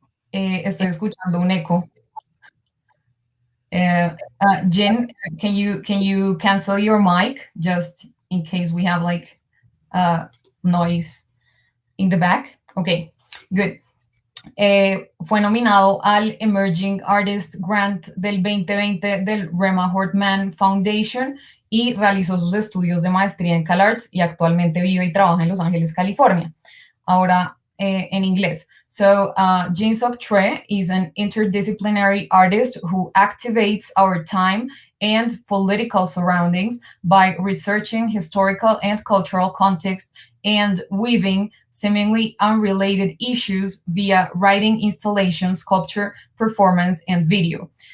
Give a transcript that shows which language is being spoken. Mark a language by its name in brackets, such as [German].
[Spanish] Estoy escuchando un eco. [English] Jin, can you cancel your mic just in case we have like noise in the back? Okay, good. [Spanish] Fue nominado al Emerging Artist Grant del 2020 del Rema Hortman Foundation y realizó sus estudios de maestría en CalArts y actualmente vive y trabaja en Los Ángeles, California. Ahora en inglés. [English] So, Jinseok Choi is an interdisciplinary artist who activates our time and political surroundings by researching historical and cultural context and weaving seemingly unrelated issues via writing, installation, sculpture, performance, and video.